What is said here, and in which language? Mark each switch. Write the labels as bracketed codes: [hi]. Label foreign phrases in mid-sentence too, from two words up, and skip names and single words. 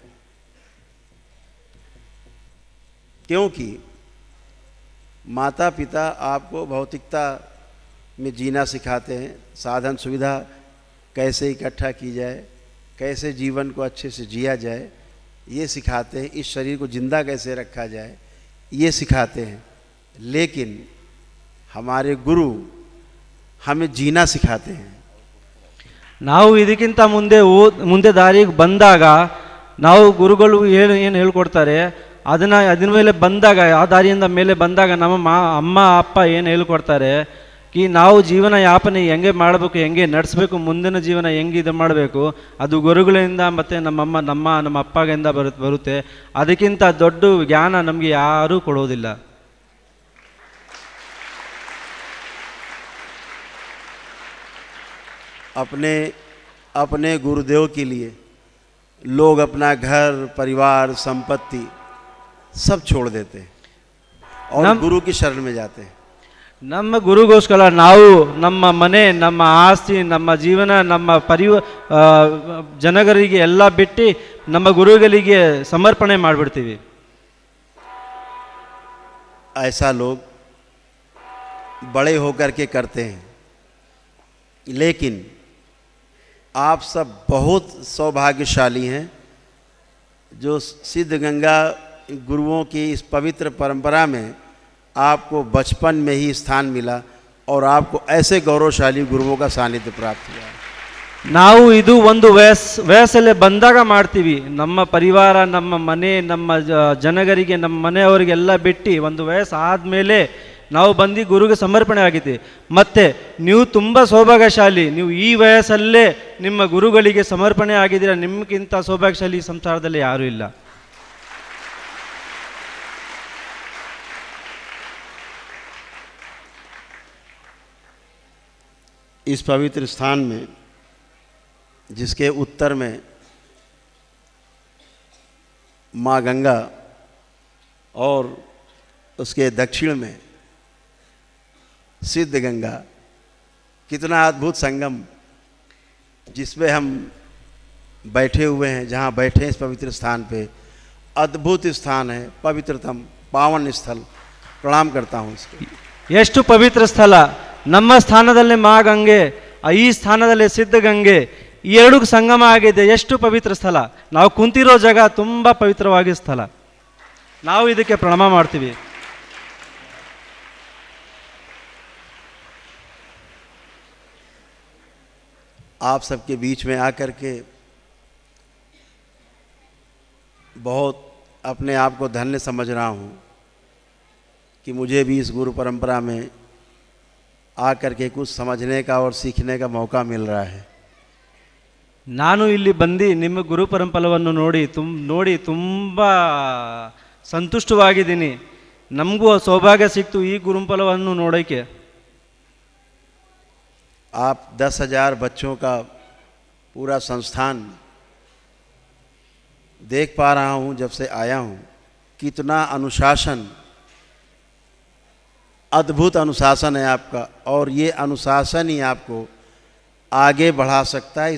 [hi] क्योंकि माता पिता आपको भौतिकता में जीना सिखाते हैं, साधन सुविधा कैसे इकट्ठा की जाए, कैसे जीवन को अच्छे से जिया जाए, ये सिखाते हैं, इस शरीर को जिंदा कैसे रखा जाए, ये सिखाते हैं। लेकिन हमारे गुरु हमें जीना सिखाते हैं। [kn] ನಾವು ಇದಕ್ಕಿಂತ ಮುಂದೆ ದಾರಿಗೆ ಬಂದಾಗ ನಾವು ಗುರುಗಳು ಏನು ಹೇಳ್ಕೊಡ್ತಾರೆ ಅದರ ಮೇಲೆ ಬಂದಾಗ, ಆ ದಾರಿಯಿಂದ ಮೇಲೆ ಬಂದಾಗ ನಮ್ಮ ಅಮ್ಮ ಅಪ್ಪ ಏನು ಹೇಳ್ಕೊಡ್ತಾರೆ ಕಿ ನಾವು ಜೀವನ ಯಾಪನೆ ಹೆಂಗೆ ಮಾಡಬೇಕು, ಹೆಂಗೆ ನಡೆಸಬೇಕು, ಮುಂದಿನ ಜೀವನ ಹೆಂಗೆ ಇದು ಮಾಡಬೇಕು, ಅದು ಗುರುಗಳಿಂದ ಮತ್ತು ನಮ್ಮ ಅಪ್ಪಗಿಂದ ಬರುತ್ತೆ। ಅದಕ್ಕಿಂತ ದೊಡ್ಡ ಜ್ಞಾನ ನಮಗೆ ಯಾರೂ ಕೊಡೋದಿಲ್ಲ। [hi] अपने गुरुदेव के लिए लोग अपना घर, परिवार, संपत्ति सब छोड़ देते हैं और गुरु की शरण में जाते हैं। [kn] ನಮ್ಮ ಗುರುಗೋಸ್ಕರ ನಾವು ನಮ್ಮ ಮನೆ, ನಮ್ಮ ಆಸ್ತಿ, ನಮ್ಮ ಜೀವನ, ನಮ್ಮ ಜನಗರಿಗೆ ಎಲ್ಲ ಬಿಟ್ಟು ನಮ್ಮ ಗುರುಗಳಿಗೆ ಸಮರ್ಪಣೆ ಮಾಡಿಬಿಡ್ತೀವಿ। [hi] ऐसा लोग बड़े होकर के करते हैं, लेकिन आप सब बहुत सौभाग्यशाली हैं जो सिद्ध गंगा गुरुओं की इस पवित्र परंपरा में आपको बचपन में ही स्थान मिला और आपको ऐसे गौरवशाली गुरुओं का सानिध्य प्राप्त हुआ। [kn] ನಾವು ಇದು ಒಂದು ವಯಸ್ಸಲ್ಲೇ ಬಂದಾಗ ಮಾಡ್ತೀವಿ. ನಮ್ಮ ಪರಿವಾರ, ನಮ್ಮ ಮನೆ, ನಮ್ಮ ಜನಗರಿಗೆ, ನಮ್ಮ ಮನೆಯವರಿಗೆಲ್ಲ ಬಿಟ್ಟು ಒಂದು ವಯಸ್ಸು ಆದಮೇಲೆ ನಾವು ಬಂದು ಗುರುಗೆ ಸಮರ್ಪಣೆ ಆಗಿದೆ. ಮತ್ತು ನೀವು ತುಂಬ ಸೌಭಾಗ್ಯಶಾಲಿ, ನೀವು ಈ ವಯಸ್ಸಲ್ಲೇ ನಿಮ್ಮ ಗುರುಗಳಿಗೆ ಸಮರ್ಪಣೆ ಆಗಿದ್ದೀರ. ನಿಮಗಿಂತ ಸೌಭಾಗ್ಯಶಾಲಿ ಈ ಸಂಸಾರದಲ್ಲಿ ಯಾರೂ ಇಲ್ಲ. [hi] इस पवित्र स्थान में, जिसके उत्तर में माँ गंगा और उसके दक्षिण में सिद्ध गंगा, कितना अद्भुत संगम जिसमें हम बैठे हुए हैं, जहाँ बैठे इस पवित्र स्थान पे, अद्भुत स्थान है, पवित्रतम पावन स्थल. प्रणाम करता हूँ इसको. [kn] ಎಷ್ಟು ಪವಿತ್ರ ಸ್ಥಳ! ನಮ್ಮ ಸ್ಥಾನದಲ್ಲಿ ಮಾ ಗಂಗೆ, ಈ ಸ್ಥಾನದಲ್ಲಿ ಸಿದ್ಧ ಗಂಗೆ, ಈ ಎರಡೂ ಸಂಗಮ ಆಗಿದೆ. ಎಷ್ಟು ಪವಿತ್ರ ಸ್ಥಳ! ನಾವು ಕುಂತಿರೋ ಜಾಗ ತುಂಬ ಪವಿತ್ರವಾಗಿ ಸ್ಥಳ. ನಾವು ಇದಕ್ಕೆ ಪ್ರಣಾಮ ಮಾಡ್ತೀವಿ. [hi] आप सबके बीच में आकर के बहुत अपने आप को धन्य समझ रहा हूँ कि मुझे भी इस गुरु परंपरा में आकर के कुछ समझने का और सीखने का मौका मिल रहा है. [kn] ನಾನು ಇಲ್ಲಿ ಬಂದು ನಿಮ್ಮ ಗುರು ಪರಂಪರವನ್ನು ನೋಡಿ ತುಂಬ ಸಂತುಷ್ಟವಾಗಿದ್ದೀನಿ. ನಮಗೂ ಸೌಭಾಗ್ಯ ಸಿಕ್ತು ಈ ಗುರುಪರವನ್ನು ನೋಡೋಕ್ಕೆ. [hi] आप 10,000 बच्चों का पूरा संस्थान देख पा रहा हूँ जब से आया हूँ. कितना अनुशासन, अद्भुत अनुशासन है आपका, और ये अनुशासन ही आपको आगे बढ़ा सकता है.